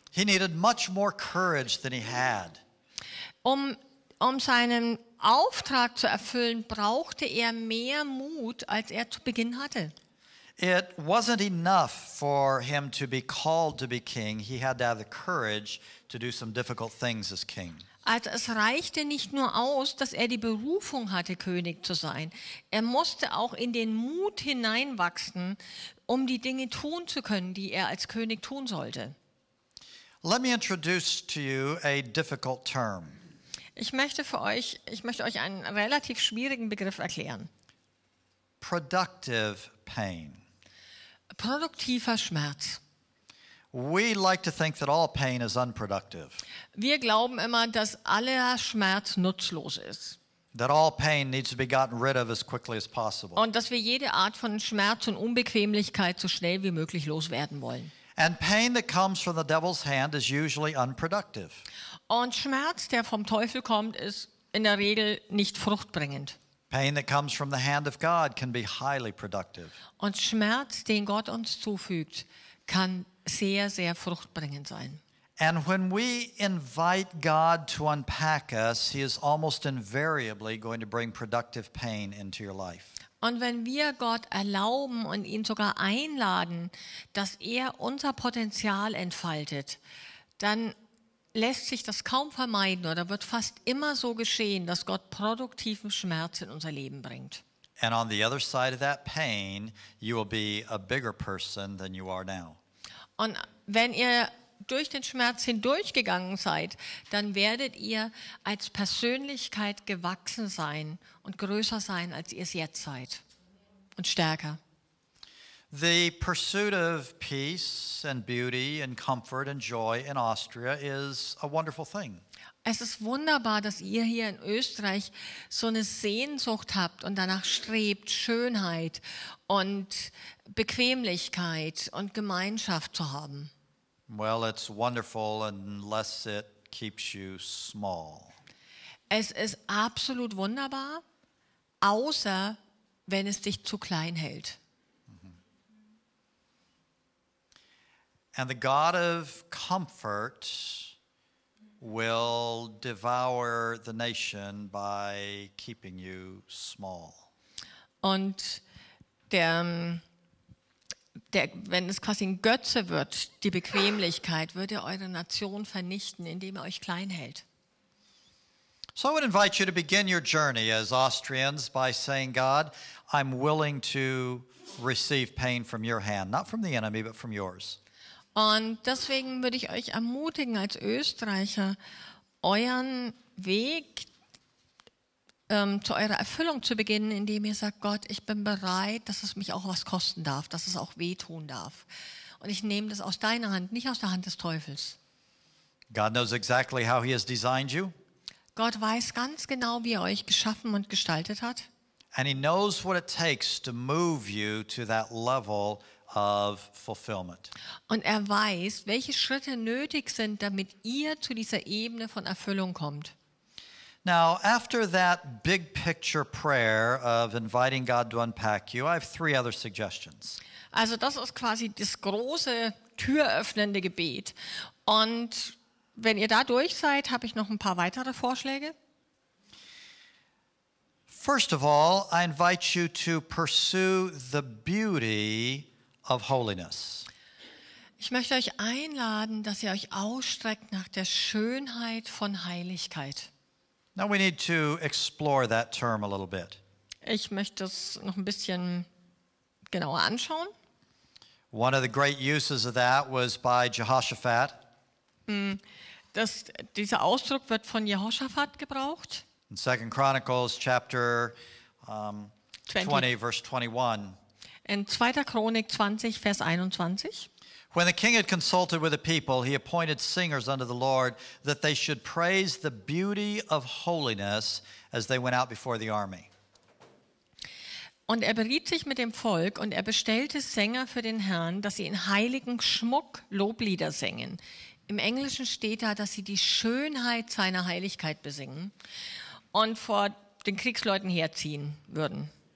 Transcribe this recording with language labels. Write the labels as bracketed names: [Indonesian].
[English] He needed much more courage than he had. [German] Um seinen Auftrag zu erfüllen, brauchte er mehr Mut, als er zu Beginn hatte. [English] It wasn't enough for him to be called to be king. He had to have the courage to do some difficult things as king. [German] Also es reichte nicht nur aus, dass er die Berufung hatte, König zu sein. Er musste auch in den Mut hineinwachsen, um die Dinge tun zu können, die er als König tun sollte. [English] Let me introduce to you a difficult term. [German] Ich möchte euch einen relativ schwierigen Begriff erklären. [English] Productive pain. [German] Produktiver Schmerz. [English] We like to think that all pain is unproductive. [German] Wir glauben immer, dass aller Schmerz nutzlos ist. [English] That all pain needs to be gotten rid of as quickly as possible. [German] Und dass wir jede Art von Schmerz und Unbequemlichkeit so schnell wie möglich loswerden wollen. [English] And pain that comes from the devil's hand is usually unproductive. [German] Und Schmerz, der vom Teufel kommt, ist in der Regel nicht fruchtbringend. [English] Pain that comes from the hand of God can be highly productive. [German] Und Schmerz, den Gott uns zufügt, kann sehr, sehr fruchtbringend sein. [English] And when we invite God to unpack us, he is almost invariably going to bring productive pain into your life. [German] Und wenn wir Gott erlauben und ihn sogar einladen, dass er unser Potenzial entfaltet, dann lässt sich das kaum vermeiden oder wird fast immer so geschehen, dass Gott produktiven Schmerz in unser Leben bringt. [English] And on the other side of that pain, you will be a bigger person than you are now. [German] Und wenn ihr durch den Schmerz hindurchgegangen seid, dann werdet ihr als Persönlichkeit gewachsen sein und größer sein, als ihr es jetzt seid und stärker. [English] The pursuit of peace and beauty and comfort and joy in Austria is a wonderful thing. [German] Es ist wunderbar, dass ihr hier in Österreich so eine Sehnsucht habt und danach strebt, Schönheit und Bequemlichkeit und Gemeinschaft zu haben. [English] Well, it's wonderful unless it keeps you small. [German] Es ist absolut wunderbar, außer wenn es dich zu klein hält. [English] And the God of comfort will devour the nation by keeping you small. [German] Und wenn es quasi ein Götze wird, die Bequemlichkeit, wird er eure Nation vernichten, indem er euch klein hält. [English] So I would invite you to begin your journey as Austrians by saying, God, I'm willing to receive pain from your hand, not from the enemy, but from yours. [German] Und deswegen würde ich euch ermutigen, als Österreicher euren Weg zu eurer Erfüllung zu beginnen, indem ihr sagt, Gott, ich bin bereit, dass es mich auch was kosten darf, dass es auch wehtun darf. Und ich nehme das aus deiner Hand, nicht aus der Hand des Teufels. [English] God knows exactly how he has designed you. [German] Gott weiß ganz genau, wie er euch geschaffen und gestaltet hat. [English] And he knows what it takes to move you to that level of fulfillment. [German] Und er weiß, welche Schritte nötig sind, damit ihr zu dieser Ebene von Erfüllung kommt. [English] Now, after that big picture prayer of inviting God to unpack you, I have three other suggestions. [German] Also das ist quasi das große türöffnende Gebet. Und wenn ihr da durch seid, habe ich noch ein paar weitere Vorschläge. [English] First of all, I invite you to pursue the beauty of holiness. [German] Ich möchte euch einladen, dass ihr euch ausstreckt nach der Schönheit von Heiligkeit. [English] Now we need to explore that term a little bit. [German] Ich möchte es noch ein bisschen genauer anschauen. [English] One of the great uses of that was by Jehoshaphat. [German] Dieser Ausdruck wird von Jehoshaphat gebraucht. [English] In 2 Chronicles chapter 20, verse 21. [German] In 2. Chronik 20, Vers 21. [English] When the king had consulted with the people, he appointed singers unto the Lord, that they should praise the beauty of holiness as they went out before the army. [German] Und er beriet sich mit dem Volk und er bestellte Sänger für den Herrn, dass sie in heiligen Schmuck Loblieder singen. Im Englischen steht da, dass sie die Schönheit seiner Heiligkeit besingen und vor den Kriegsleuten herziehen würden.